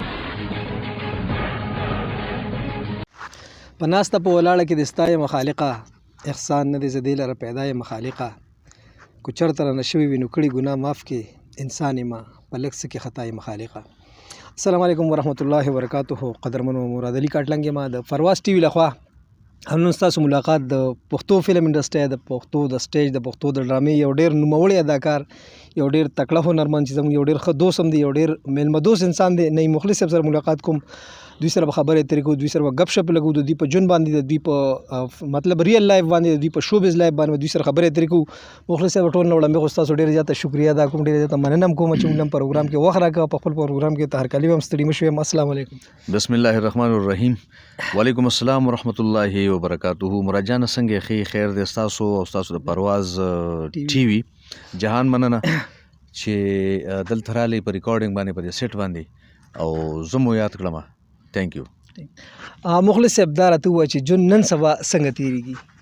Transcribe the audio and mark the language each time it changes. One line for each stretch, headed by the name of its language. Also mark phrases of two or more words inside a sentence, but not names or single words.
Pashto: په ناسته په ولاړه کې د ستا یم خالقه، احسان نه دی زه دې لره پیدا یم خالقه. کو چرته رانه شوي وي نو کړي ګناه معاف کې، انسان یم په لږ څه کې خطا یم خالقه.
Arabic: السلام علیکم ورحمۃ اللہ وبرکاتہ.
Pashto: قدرمنو مراد علي کاټلنګ یم د فرواز ټي وي لخوا. هم نن ستاسو ملاقات د پښتو
English: film industry,
Pashto: د پښتو د سټیج، د پښتو د ډرامې یو ډېر نوموړی اداکار، یو ډېر تکړه هنرمند چې زموږ یو ډېر ښه دوست هم دی، یو ډېر میلمه دوست انسان دی. نعیم مخلص صاحب سره ملاقات کوم. دوی سره به خبرې اترې کوو، دوی سره به ګپ شپ لګو، د دوی په ژوند باندې، د دوی په مطلب
English: real life
Pashto: باندې، د دوی په
English: showbiz life
Pashto: باندې دوی سره خبرې اترې کوو. مخلص صاحب ټول نه وړاندې خو ستاسو ډېره زیاته شکریه ادا کوم، ډېره زیاته مننه هم کوم چې موږ هم پروګرام کې وخت راکړه. په خپل پروګرام کې ته هرکلی هم ستړي مه شوې.
Arabic: السلام علیکم. بسم الله الرحمن الرحیم. وعلیکم السلام ورحمۃ اللہ وبرکاتہ.
Pashto: مراد جان څنګه ښې خیر دی ستاسو او ستاسو د پرواز ټي وي جهان مننه چې دلته راغلی په ریکارډینګ باندې په دې سیټ باندې او زه مو یاد کړم.
English: Thank you.
Pashto: مخلص صاحب دا راته ووایه چې ژوند نن سبا څنګه تېرېږي؟